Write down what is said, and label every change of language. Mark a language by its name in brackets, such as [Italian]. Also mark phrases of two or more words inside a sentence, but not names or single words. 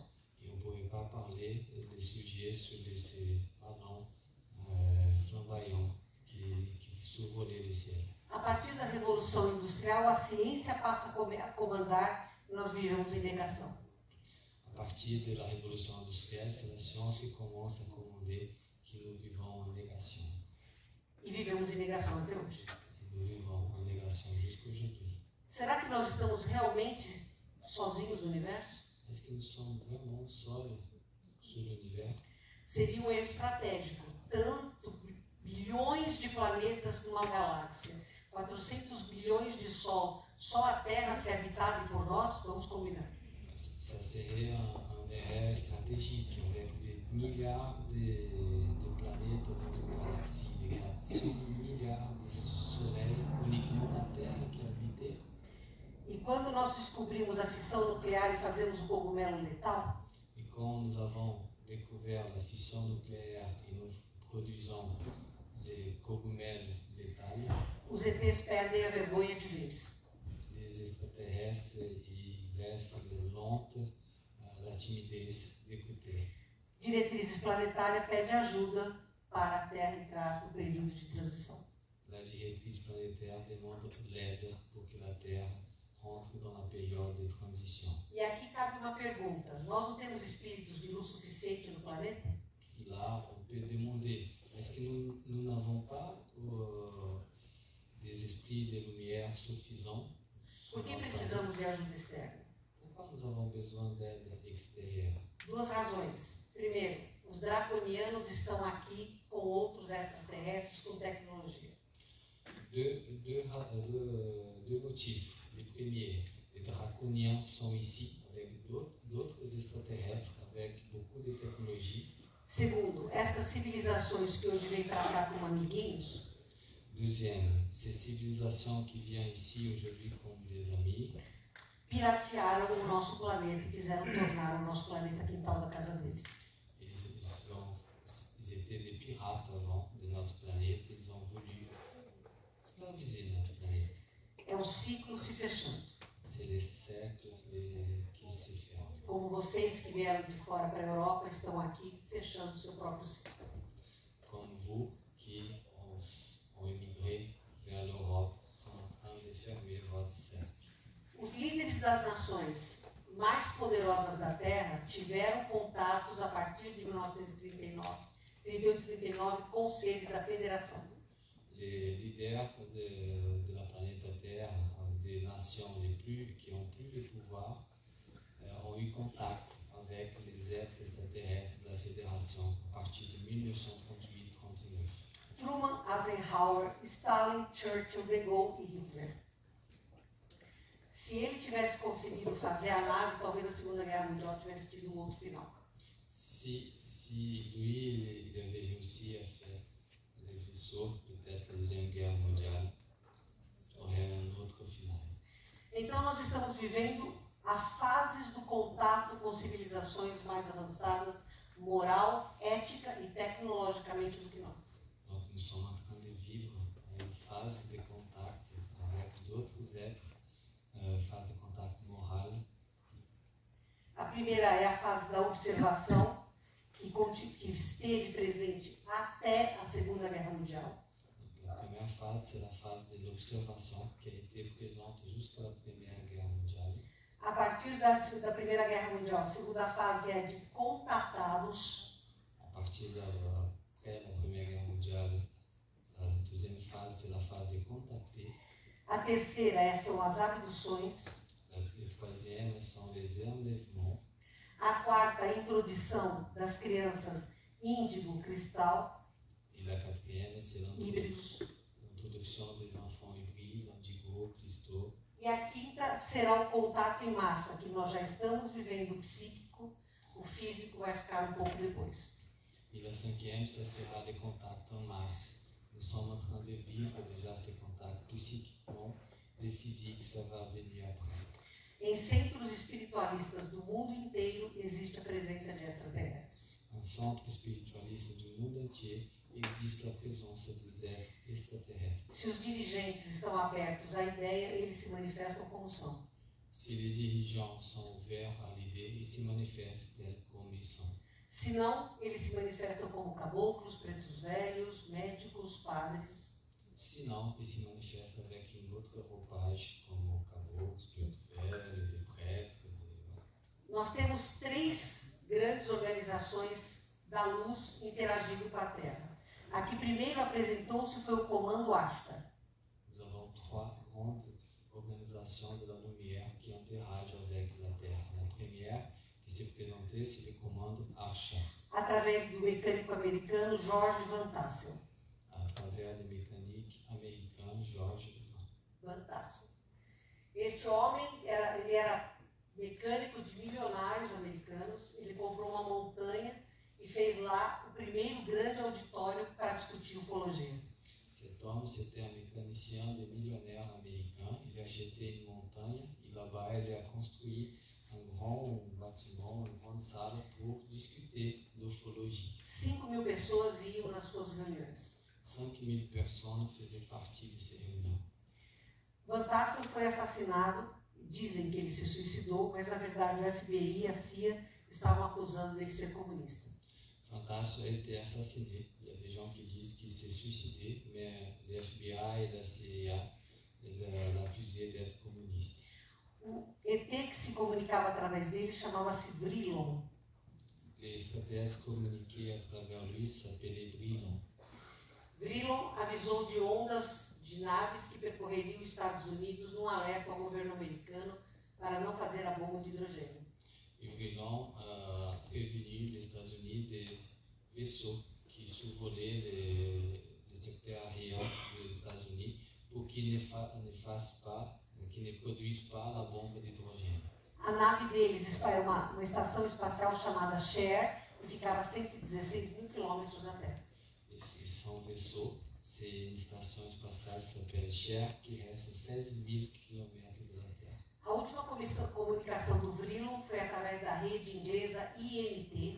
[French] Et on ne pouvait pas parler des sujets sur ces ballons flamboyants qui survolaient le ciel. [Portuguese] A partir da Revolução Industrial, a ciência passa a comandar e nós vivemos em negação. [French] À partir de la révolution industrielle, c'est la science qui commence à commander que nous vivons en négation. [Portuguese] E vivemos em negação até hoje. [French] Et nous vivons en négation jusqu'aujourd'hui. [Portuguese] Será que nós estamos realmente sozinhos no universo? [French] Est-ce que nous sommes vraiment seuls sur l'univers? [Portuguese] Seria um erro estratégico. Tanto bilhões de planetas numa galáxia, 400 bilhões de Sol, só a Terra ser habitável por nós, vamos combinar. [French] Ça serait un erreur stratégique avec des milliards de planètes dans une galaxie, des milliards de soleils, uniquement la Terre qui est habitée. [Portuguese] E quando nós descobrimos a fissão nuclear e fazemos o cogumelo letal, [French] Et quand nous avons découvert la fission nucléaire et nous produisons les cogumèles létales, [Portuguese] os ETs perdem a vergonha de vez. [French] les extraterrestres ils laissent lente la timidez d'écouter. [Portuguese] Diretrizes Planetária pede ajuda para a Terra entrar no período de transição. [French] La directrice planétaire demande l'aide pour que la Terre rentre dans la période de transition. [Portuguese] E aqui cabe uma pergunta. Nós não temos espíritos de luz suficiente no planeta? [French] Et là, on peut demander, est-ce que nous n'avons pas des esprits de lumière suffisants? [Portuguese] Por que precisamos de ajuda externa? [French] Pourquoi nous avons besoin d'aide extérieure? [Portuguese] 2 razões. Primeiro, os draconianos estão aqui com outros extraterrestres com tecnologia. [French] Deux motifs. Le premier, les draconiens sont ici avec d'autres extraterrestres avec beaucoup de technologies. [Portuguese] Segundo, estas civilizações que hoje vêm para cá como amiguinhos, [French] Deuxième, ces civilisations qui viennent ici aujourd'hui comme des amis, [Portuguese] piratearam o nosso planeta e quiseram tornar o nosso planeta quintal da casa deles. [French] Ils étaient des pirates avant de notre planète, ils ont voulu esclaviser notre planète. [Portuguese] É um ciclo se fechando. [French] C'est les cercles qui se ferment. [Portuguese] Como vocês que vieram de fora para a Europa estão aqui fechando o seu próprio ciclo. [French] Comme vous qui ont immigré vers l'Europe sont en train de fermer votre cercle. [Portuguese] Os líderes das nações mais poderosas da Terra tiveram contatos a partir de 1938 e 39 com os seres da Federação. [French] Les leaders de la planète Terre, des nations qui ont plus de pouvoir, ont eu contact avec les êtres extraterrestres da Fédération a partir de 1938-39. [Portuguese] Truman, Eisenhower, Stalin, Churchill, De Gaulle e Hitler. Se ele tivesse conseguido fazer a nave, talvez a Segunda Guerra Mundial tivesse tido um outro final. [French] Si lui, il avait réussi à faire les vaisseaux, peut-être la Deuxième Guerre mondiale aurait un autre final. [Portuguese] Então nós estamos vivendo a fases do contato com civilizações mais avançadas, moral, ética e tecnologicamente do que nós. [French] Donc nous sommes en train de vivre une phase de contact avec d'autres êtres, phase de contact moral. [Portuguese] A primeira é a fase da observação, que esteve presente até a Segunda Guerra Mundial. [French] La première phase, c'est la phase de l'observation qui a été présente jusqu'à la Première Guerre mondiale. [Portuguese] A partir da Primeira Guerra Mundial, a segunda fase é de contatá-los. [French] À partir après la Première Guerre mondiale, la deuxième phase, c'est la phase de contacter. [Portuguese] A terceira são as abduções. [French] La troisième sont les enlèvements. [Portuguese] A quarta, a introdução das crianças índigo, cristal, [French] Et la quatrième, c'est [Portuguese] híbridos. [French] l'introduction des enfants hybrides, indigo, cristaux. [Portuguese] E a quinta será o contato em massa, que nós já estamos vivendo o psíquico, o físico vai ficar um pouco depois. [French] Et la cinquième, ça sera les contacts en masse. Nous sommes en train de vivre déjà ces contacts psychiquement. Le physique, ça va venir après. [Portuguese] Em centros espiritualistas do mundo inteiro existe a presença de extraterrestres. [French] En centre spiritualiste du monde entier, existe la présence des êtres extraterrestres. [Portuguese] Se os dirigentes estão abertos à ideia, eles se manifestam como são. [French] Si les dirigeants sont ouverts à l'idée, ils se manifestent tels comme ils sont. [Portuguese] Se não, eles se manifestam como caboclos, pretos velhos, médicos, padres. [French] Sinon, ils se manifestent avec une autre roupage, [Portuguese] como caboclos, preto velho, [French] des prêtres. [Portuguese] Nós temos 3 grandes organizações da luz interagindo com a Terra. A que primeiro apresentou-se foi o Comando Ashtar. [French] Nous avons 3 grandes organisations de la lumière qui interagissent avec la Terre. La première qui s'est présentée, c'est le Commando Ashtar. [Portuguese] Através do mecânico americano George Van Tassel. [French] À travers le mécanique américain George Van Tassel. [Portuguese] Este homem ele era mecânico de milionários americanos. Ele comprou uma montanha e fez lá o primeiro grande auditório para discutir ufologia. [French] Cet homme, c'était un mécanicien de millionnaires américain. Il a acheté une montagne et là-bas, il a construit un grand bâtiment, une grande salle pour discuter l'ufologie. [Portuguese] 5.000 pessoas iam nas suas reuniões. [French] 5000 personnes faisaient partie de ces réunions. [Portuguese] Van Tassel foi assassinado. Dizem que ele se suicidou, mas na verdade o FBI e a CIA estavam acusando dele de ser comunista. [French] Van Tassel a été assassiné. Il y a des gens qui disent qu'il s'est suicidé, mais le FBI et la CIA l'ont accusé d'être communiste. [Portuguese] O ET que se comunicava através dele chamava-se Brilon. [French] Les extraterrestres communiquaient à travers lui s'appelait Brilon. [Portuguese] Brilon avisou de ondas de naves que percorreriam os Estados Unidos num alerta ao governo americano para não fazer a bomba de hidrogênio. [French] Et Brilon a prévenu les États-Unis des vaisseaux qui survolaient les secteurs aériens des États-Unis pour qu'ils ne fassent pas, qu'ils ne produisent pas la bombe d'hydrogène. [Portuguese] A nave deles era uma estação espacial chamada Cher e ficava a 116.000 quilômetros da Terra. [French] Et son vaisseau, c'est une station spatiale qui s'appelle Cher, qui reste à 16 000 km de la Terre. [Portuguese] A última comunicação do Vrillon foi através da rede inglesa INT.